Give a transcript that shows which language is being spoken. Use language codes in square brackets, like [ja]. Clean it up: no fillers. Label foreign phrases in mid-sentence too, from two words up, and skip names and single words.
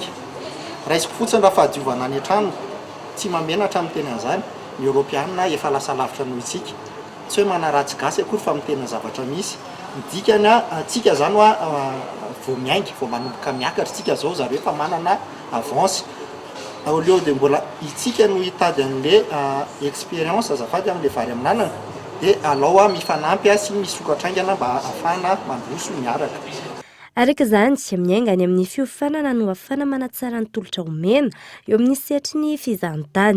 [mg] Raisiko fotsiny raha fahadiovana any an-trano tsy mamenatra amin'ny teny an'izany ny Europeanina efa lasa lavitra noho isika. Tsy hoe manaratsy gasy akory fa mitena zavatra misy. Midikany tsika zany vao miainga vao manomboka miakatra tsika zao zareo fa manana avance. [fr] Au lieu de [mg] mbola itsika no hitady an'le expérience azafady amin'le vary amin'anana dia alao mifanampy sy misokatraingana mba ahafahana mandroso miaraka. Araka izany tsy miainga any amin'ny fiofanana no ahafahana manatsara ny tolotra omena eo amin'ny setry ny fizahan-tany.